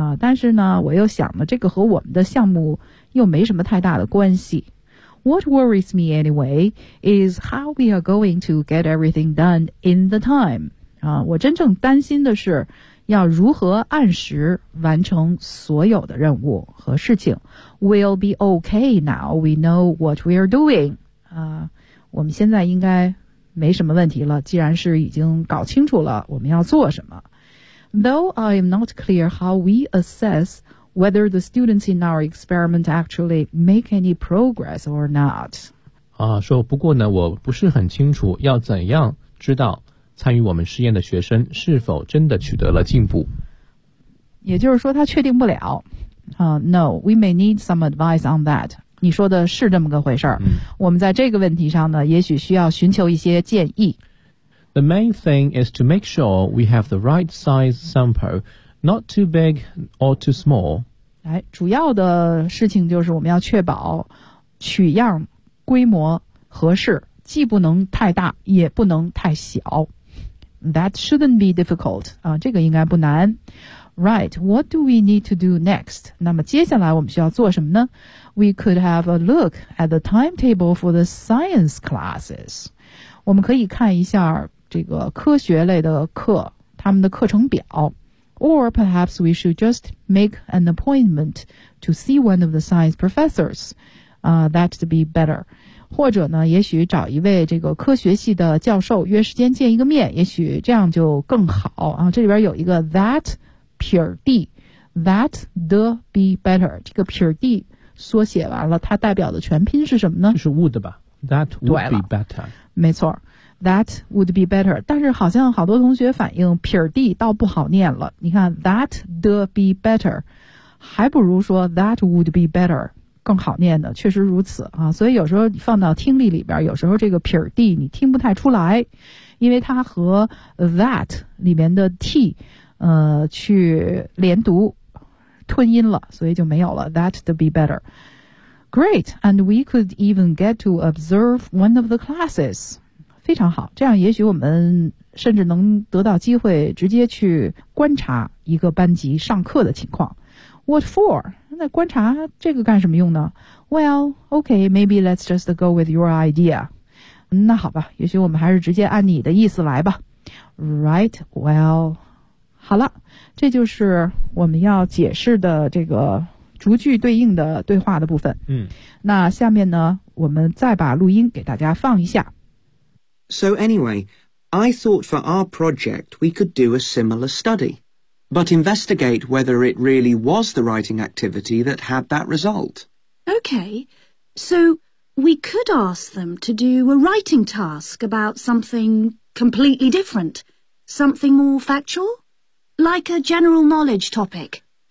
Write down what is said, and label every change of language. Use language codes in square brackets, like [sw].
[zh] 但是呢，我又想了，这个和我们的项目又没什么太大的关系。 [en] What worries me anyway is how we are going to get everything done in the time. [zh] 我真正担心的是要如何按时完成所有的任务和事情。 [en] We'll be okay now. We know what we are doing. [zh] 我们现在应该没什么问题了，既然是已经搞清楚了我们要做什么。 [en] Though I am not clear how we assess whether the students in our experiment actually make any progress or not. [zh] 说不过呢，我不是很清楚要怎样知道参与我们试验的学生是否真的取得了进步。也就是说他确定不了。 [en] No, we may need some advice on that. [zh] 你说的是这么个回事儿。我们在这个问题上呢，也许需要寻求一些建议。 [en] The main thing is to make sure we have the right size sample, not too big or too small. [zh] 主要的事情就是我们要确保取样规模合适，既不能太大也不能太小。 [en] That shouldn't be difficult. [zh] 这个应该不难。 [en] Right, what do we need to do next? [zh] 那么接下来我们需要做什么呢？ [en] We could have a look at the timetable for the science classes. [zh] 我们可以看一下这个科学类的课，他们的课程表。 [en] Or perhaps we should just make an appointment to see one of the science professors. That'd be better. [zh] 或者呢，也许找一位这个科学系的教授约时间见一个面，也许这样就更好啊。这里边有一个 that 撇 d， [en] that the be better， [zh] 这个撇 d 缩写完了，它代表的全拼是什么呢？就是 would 吧， [en] that would be better。 [zh] 没错， [en] that would be better。 [zh] 但是好像好多同学反映撇 d 倒不好念了。你看 [en] that the be better， [zh] 还不如说 [en] that would be better。 [zh] 更好念的，确实如此啊。所以有时候你放到听力里边，有时候这个撇 d 你听不太出来，因为它和 that 里面的 t 去连读吞音了，所以就没有了 [en] that to be better. Great, and we could even get to observe one of the classes. [zh] 非常好，这样也许我们甚至能得到机会直接去观察一个班级上课的情况。 [en] What for? [zh] 那观察这个干什么用呢？ [en] Well, okay, maybe let's just go with your idea. [zh] 那好吧，也许我们还是直接按你的意思来吧。 [en] Right, well, [zh] 好了，这就是我们要解释的这个逐句对应的对话的部分。嗯，那下面呢，我们再把录音给大家放一下。 [en] So anyway, I thought for our project we could do a similar study, but investigate whether it really was the writing activity that had that result. Okay, so we could ask them to do a writing task about something completely different, something more factual, like a general knowledge topic.